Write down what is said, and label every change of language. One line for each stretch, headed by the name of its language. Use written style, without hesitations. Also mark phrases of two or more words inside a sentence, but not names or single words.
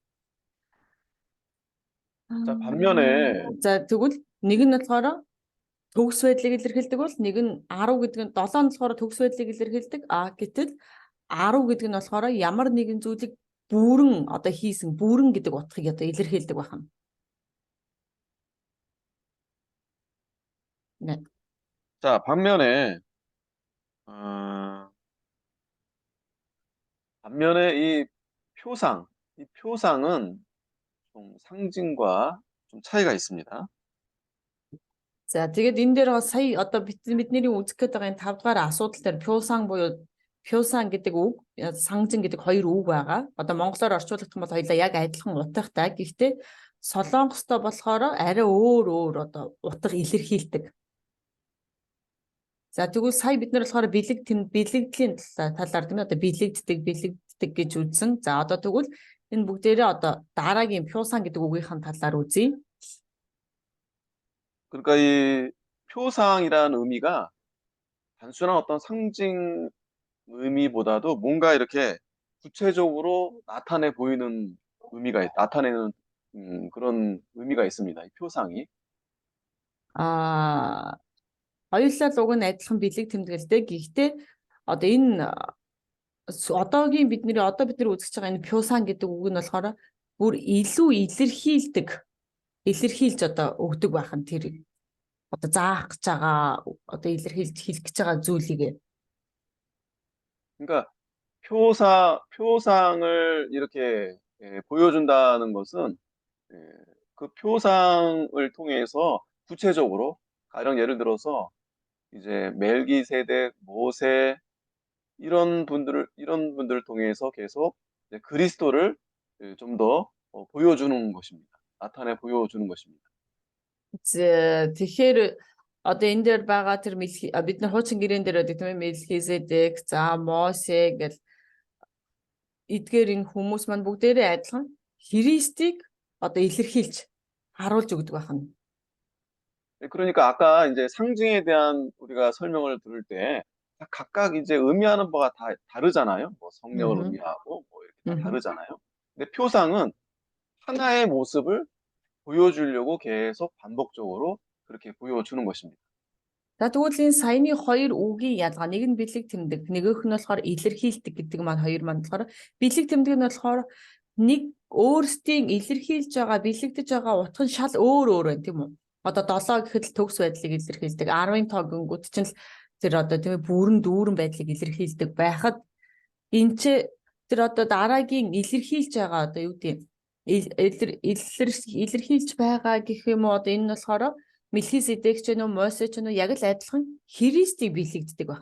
Korean: 자, 반면에
Mongolian: За тэгвэл нэг нь болохоор төгс байдлыг илэрхийлдэг бол нэг нь 10 гэдэг нь 7 нь болохоор төгс байдлыг илэрхийлдэг. Гэтэл 10 гэдэг нь болохоор ямар нэгэн зүйлийг бүрэн одоо хийсэн бүрэн гэдэг утгыг одоо илэрхийлдэг байна.
Korean: 네. 자, 반면에 이 표상은 좀 상징과 좀 차이가 있습니다.
Mongolian: За тэгээд энэ дээр бас сая одоо бидний үзэх гээд байгаа энэ 5 дугаар асуудал дээр пёсан гэдэг үг, сангжин гэдэг хоёр үг байгаа. Одоо монголоор орчуулах юм бол хоёулаа яг адилхан утгатай. Гэхдээ солонгостой болохоор арай өөр одоо утга илэрхийлдэг. За тэгвэл сая бид нар болохоор бэлэгдлийн талаар тийм одоо бэлэгддэг гэж үзсэн. За одоо тэгвэл энэ бүгдээрээ одоо дараагийн пёсан гэдэг үгийнхэн талаар үзье.
Korean: 그러니까 이 표상이라는 의미가 단순한 어떤 상징 의미보다도 뭔가 이렇게 구체적으로 나타내는 그런 의미가 있습니다. 이 표상이.
Mongolian: Хоёулаа л уг нь адилхан бэлэг тэмдэглэдэг. Гэхдээ одоо энэ одоо бид нар үзэж байгаа энэ пёсан гэдэг үг нь болохоор бүр илүү илэрхийлж одоо өгдөг байх нь тэр одоо заах гэж байгаа одоо илэрхийлж хэлэх гэж байгаа зүйлийг.
Korean: 그러니까 표상을 이렇게 보여준다는 것은 그 표상을 통해서 구체적으로 가령 예를 들어서 이제 멜기세덱, 모세 이런 분들을 통해서 계속 그리스도를 좀 더 보여주는 것입니다. 나타내 보여주는 것입니다.
Mongolian: Тэгэхээр одоо энэ дээр байгаа тэр бид нар хуучин гэрээн дээр байдаг тийм ээ Мелхизедек, за Мосе гэл эдгээр энэ хүмүүс маань бүгдээрээ адилхан Христийг одоо илэрхийлж харуулж өгдөг байна.
Korean: 그러니까 아까 이제 상징에 대한 우리가 설명을 들을 때 각각 이제 의미하는 바가 다 다르잖아요. 뭐 성령을 의미하고 뭐 이렇게 다 다르잖아요. 근데 표상은 하나의 모습을 보여주려고 계속 반복적으로 그렇게 보여주는 것입니다.
Mongolian: За тэгвэл энэ саяны хоёр үгийн ялгаа нэг нь бэлэг тэмдэг, нөгөөх нь болохоор илэрхийлдэг гэдэг маань хоёр маань болохоор бэлэг тэмдэг нь болохоор нэг өөрсдийн илэрхийлж байгаа бэлэгдэж байгаа утга нь шал өөр байна тийм үү? Одоо 7 гэхэд л төгс байдлыг илэрхийлдэг, 10-ын тоо гингүүд чинь л тэр одоо тийм ээ дүүрэн байдлыг илэрхийлдэг байхад энэ ч тэр одоо дараагийн илэрхийлж байгаа одоо юу гэдэг илэрхийлж байгаа гэх юм уу одоо энэ нь болохоор Мелхизедек ч юм уу Мосе ч юм уу яг л адилхан Христийг бэлэгддэг байна.